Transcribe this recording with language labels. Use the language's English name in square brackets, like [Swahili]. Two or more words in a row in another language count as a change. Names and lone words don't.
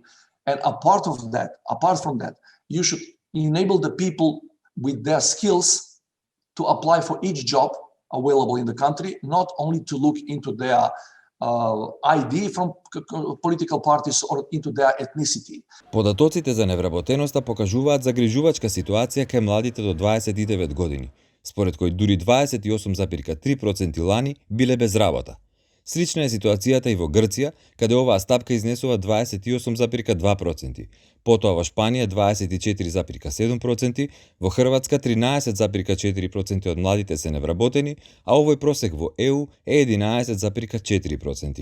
[English] And apart from that, you should enable the people with their skills to apply for each job available in the country, not only to look into their ID from political parties or into their ethnicity. [Macedonian] Податоците за невработеноста покажуваат загрижувачка ситуација кај младите до 29 години, според кој дури 28,3% лани биле без работа. Слична е ситуацијата и во Грција, каде оваа стапка изнесува 28,2%, потоа во Шпанија 24,7%, во Хрватска 13,4% од младите се невработени, а овој просек во ЕУ е 11,4%.